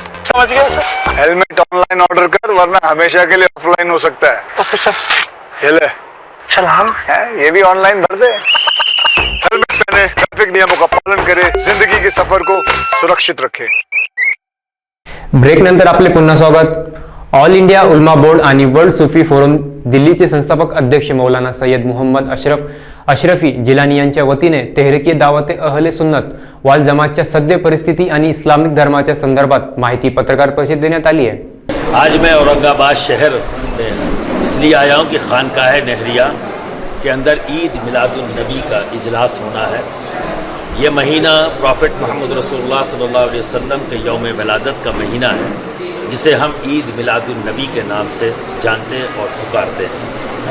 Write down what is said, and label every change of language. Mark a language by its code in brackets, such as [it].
[hi] समझ गया sir. Helmet online order कर वरना हमेशा के लिए ऑफलाइन हो सकता है. तो फिर सर ये ले चल हम ये भी ऑनलाइन भर दे. हेलमेट पहने, ट्रैफिक नियमों का पालन करे, जिंदगी के सफर को सुरक्षित रखे. [mr] ब्रेक नंतर आपले पुन्हा स्वागत. ऑल इंडिया उलमा बोर्ड आणि वर्ल्ड सुफी फोरम दिल्लीचे संस्थापक अध्यक्ष मौलाना सय्यद मुहम्मद अशरफी जिलानी यांच्या वतीने तेहरीके दावते अहले सुन्नत वाल जमातच्या सद्य परिस्थिती आणि इस्लामिक धर्माच्या संदर्भात माहिती पत्रकार परिषद देण्यात आली आहे. [hi] आज मैं औरंगाबाद शहर में इसलिए आया हूँ कि खानकाह नहरिया के अंदर ईद मिलादुन नबी का इजलास होना है. ये महीना प्रॉफिट मोहम्मद रसूलुल्लाह सल्लल्लाहु अलैहि वसल्लम के यौम विलादत का महीना है, जिसे हम ईद मिलादुन नबी के नाम से जानते और पुकारते हैं.